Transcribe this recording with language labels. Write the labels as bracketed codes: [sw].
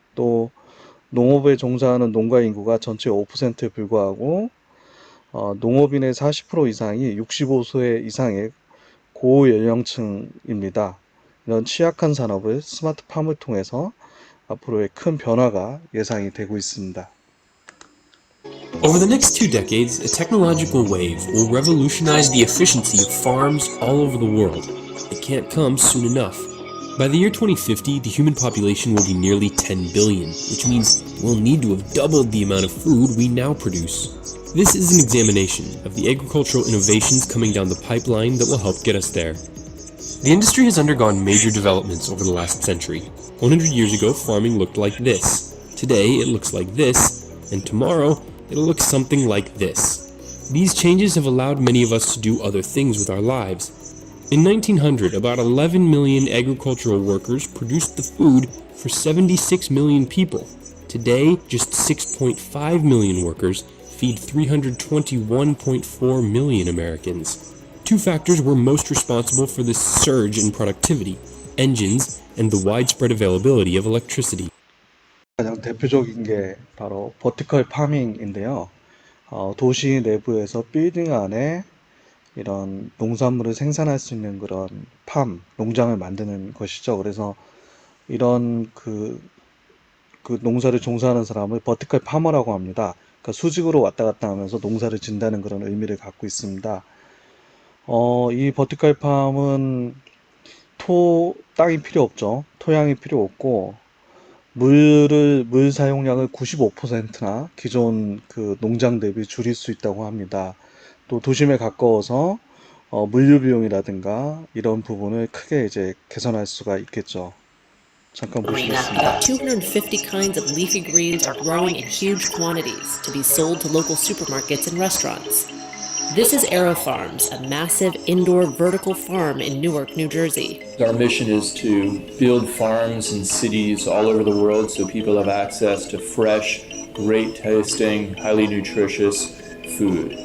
[ko] 또 농업에 종사하는 농가 인구가 전체의 5%에 불과하고 농업인의 40% 이상이 65세 이상의 고연령층입니다. 이런 취약한 산업을 스마트팜을 통해서 앞으로의 큰 변화가 예상이 되고 있습니다. [en] Over the next 2 decades, a technological wave will revolutionize the efficiency of farms all over the world. It can't come soon enough. By the year 2050, the human population will be nearly 10 billion, which means we'll need to have doubled the amount of food we now produce. This is an examination of the agricultural innovations coming down the pipeline that will help get us there. The industry has undergone major developments over the last century. 100 years ago, farming looked like this. Today, it looks like this, and tomorrow, it'll look something like this. These changes have allowed many of us to do other things with our lives. In 1900, about 11 million agricultural workers produced the food for 76 million people. Today, just 6.5 million workers feed 321.4 million Americans. Two factors were most responsible for this surge in productivity: engines and the widespread availability of electricity. [ko] 가장 대표적인 게 바로 버티컬 파밍인데요. 도시 내부에서 빌딩 안에 이런 농산물을 생산할 수 있는 그런 농장을 만드는 것이죠. 그래서 이런 그 농사를 종사하는 사람을 버티컬 파머라고 합니다. 그러니까 수직으로 왔다 갔다 하면서 농사를 짓는다는 그런 의미를 갖고 있습니다. 이 버티컬 팜은 땅이 필요 없죠. 토양이 필요 없고 물 사용량을 95%나 기존 그 농장 대비 줄일 수 있다고 합니다. 또 도심에 가까워서 물류 비용이라든가 이런 부분을 크게 이제 개선할 수가 있겠죠. 잠깐 보시겠습니다. [en] 250 kinds of leafy greens are growing in huge quantities to be sold to local supermarkets and restaurants. This is AeroFarms, a massive indoor vertical farm in Newark, New Jersey. Our mission is to build farms in cities all over the world so people have access to fresh, great tasting, highly nutritious food.